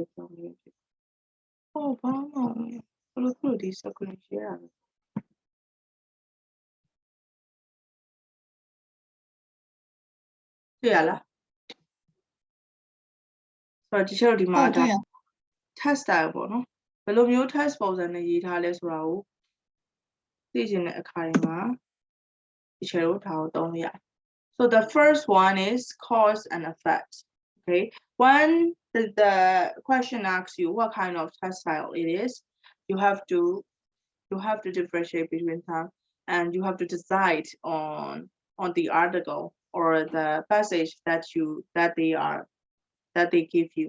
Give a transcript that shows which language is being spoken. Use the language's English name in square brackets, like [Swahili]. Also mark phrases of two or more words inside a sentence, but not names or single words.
[English] Oh, wow. Look at this. I couldn't share. Yeah. So teacher di ma test style [Burmese] ပေါ့နော်ဘယ်လိုမျိုး test ပုံစံနဲ့ရေးထားလဲဆိုတာကိုသိချင်တဲ့အခါတွေမှာဒီချက်တို့ဒါကိုသုံးရ [English] So the first one is cause and effect. Okay, when the question asks you what kind of test style it is, you have to differentiate between them and you have to decide on the article or the passage that they give you.